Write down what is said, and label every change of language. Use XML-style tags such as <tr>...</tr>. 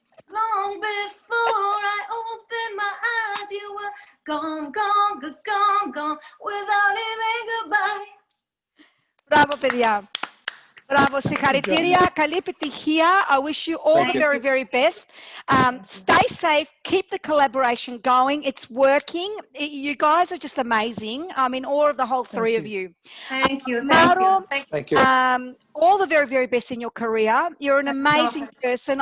<en>Long before I opened my eyes, you were gone, gone, gone, gone, gone, without even goodbye.</en> <el>Bravo, παιδιά. Bravo, συγχαρητήρια, καλή επιτυχία.</el> <en>I wish you all the very, very best. Stay safe, keep the collaboration going. It's working. You guys are just amazing. I'm in awe of the whole three of you. Thank you. Maro, Thank you. all the very, very best in your career. You're an amazing person.</en>